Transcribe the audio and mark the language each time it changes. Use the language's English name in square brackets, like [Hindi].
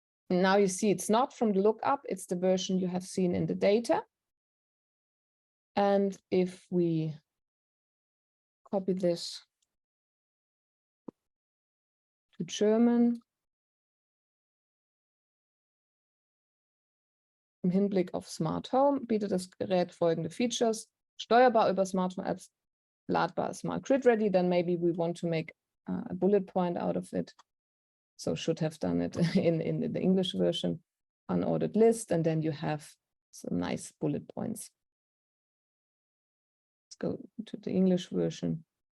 [English] Now you see it's not from the lookup, it's the version you have seen in the data. And if we copy this to German, [German] im Hinblick auf Smart Home bietet das Gerät folgende Features: steuerbar über Smartphone-Apps, ladbar, smart grid ready. [English] Then maybe we want to make a bullet point out of it. So should have done it in the English version, unordered list, and then you have some nice bullet points. Let's go to the English version.